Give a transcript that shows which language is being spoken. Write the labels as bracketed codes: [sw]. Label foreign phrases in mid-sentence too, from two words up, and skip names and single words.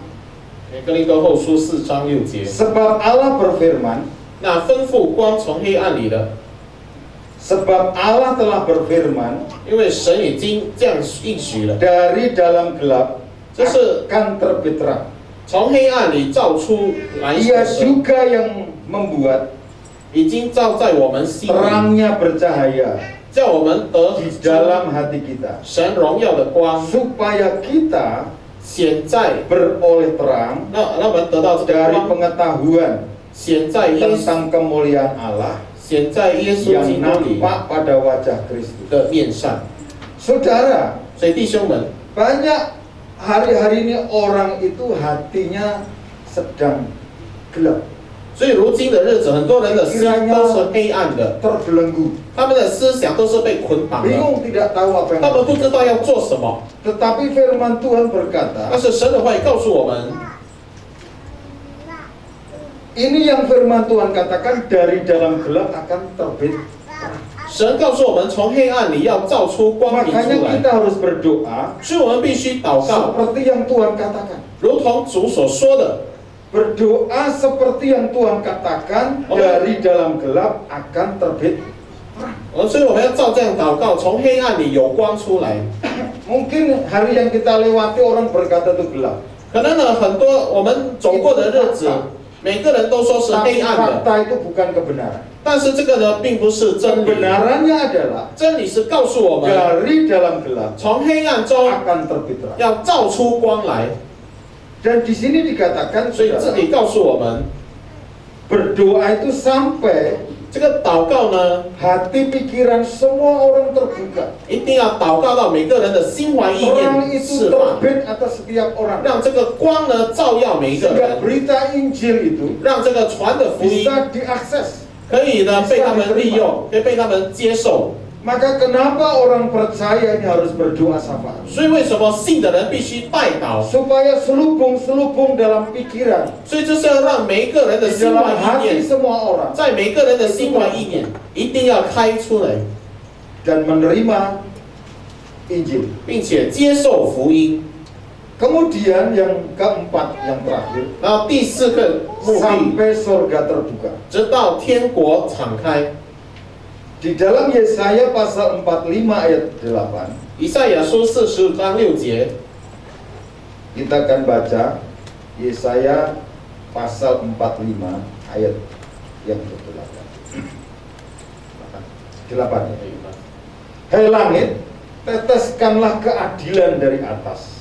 [zh] 哥林多后书4章6节， [id] Sebab Allah berfirman, [zh] 那吩咐光从黑暗里的， [id] sebab Allah telah berfirman, [zh] 因为神已经这样应许了， [id] dari dalam gelap [zh] 这是 [id] akan terbit terang. [zh] 从黑暗里照出来 [id] Ia [zh] 的神， [id] juga yang membuat [zh] 已经照在我们心里， [id] terangnya bercahaya [zh] 叫我们得 [id] di dalam hati kita, [zh] 神荣耀的光， [id] supaya kita [zh] 显在 [id] beroleh terang [zh] 让我们得到这个 [id] dari [zh] 光， [id] pengetahuan [zh] 显在耶稣， [id] tentang kemuliaan Allah [zh] 显在耶稣基 [id] yang [zh] 督里 [id] nampak pada wajah Kristus. [zh] 的面上。 [id] Saudara, [zh] 所以弟兄们， [id] banyak hari-hari ini orang itu hatinya sedang gelap, [zh] 所以如今的日子，很多人的心都是黑暗的， [id] terbelenggu, [zh] 他们的思想都是被捆绑的， [id] bingung tidak tahu apa yang [zh] 他们不 [id] harus. [zh] 知道要做什么。 [id] Tetapi firman Tuhan berkata, [zh] 但是神的话语告诉我们， [id] ini yang firman Tuhan katakan, dari dalam gelap akan terbit. [zh] 神告诉我们，从黑暗里要照出光明 [id] Makanya [zh] 出来， [id] kita harus berdoa [zh] 所以我们必须祷告， [id] seperti yang Tuhan katakan. [zh] 如同主所说的， [id] Berdoa seperti yang Tuhan katakan, dari dalam gelap akan terbit. [zh] 所以我们要照这样祷告，从黑暗里有光出来。 [id] Mungkin hari yang kita lewati orang berkata itu gelap. [zh] 可能呢，很多我们走过的日子，每个人都说是 [id] Tapi [zh] 黑暗的， [id] fakta itu bukan kebenaran. [zh] 但是这个呢，并不是真理。 [id] Kebenarannya adalah [zh] 真理是告诉我们， [id] dari dalam gelap [zh] 从黑暗中 [id] akan terbit terang. [zh] 要照出光来。 [id] Dan di sini dikatakan, [zh] 所以这 [id] saudara, [zh] 里告诉我们， [id] berdoa itu sampai [zh] 这个祷告呢， [id] hati pikiran semua orang terbuka. [zh] 一定要祷告到每个人的心怀意 [id] Terang [zh] 念 [id] itu [zh] 释放， [id] terbit atas setiap orang. [zh] 让这个光呢照耀每一个 [id] Sehingga [zh] 人， [id] berita Injil itu [zh] 让这个传的福音 [id] bisa diakses. [zh] 可以呢被他们利用，可以被他们接受。 [id] Maka kenapa orang percaya ini harus berdoa syafaat? [zh] 所以为什么信的人必须代祷？ [id] Supaya selubung-selubung dalam pikiran, [zh] 所以就是要让每一个人的 [id] di [zh] 心 [id] dalam [zh] 怀意 [id] hati [zh] 念， [id] semua orang, [zh] 在每个人的心怀意念一定要开出来， [id] dan menerima Injil. [zh] 并且接受福音。 [id] Kemudian yang keempat, yang terakhir, [zh] 然后第4个目的， [id] sampai surga terbuka. [zh] 直到天国敞开。 [id] Di dalam Yesaya pasal 45 ayat 8, [zh] 以赛亚书45章6节， [id] kita akan baca Yesaya pasal 45 ayat yang ke-8. 8 ya. Hai langit, teteskanlah keadilan dari atas,